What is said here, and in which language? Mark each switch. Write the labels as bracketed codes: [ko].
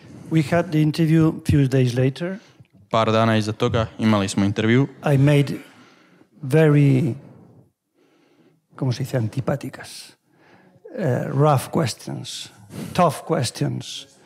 [en] We had the interview few days later. [hr] Par dana iza toga imali smo intervju. [en] I made very, [es] ¿cómo se dice, antipáticas? [en] Rough questions, tough questions.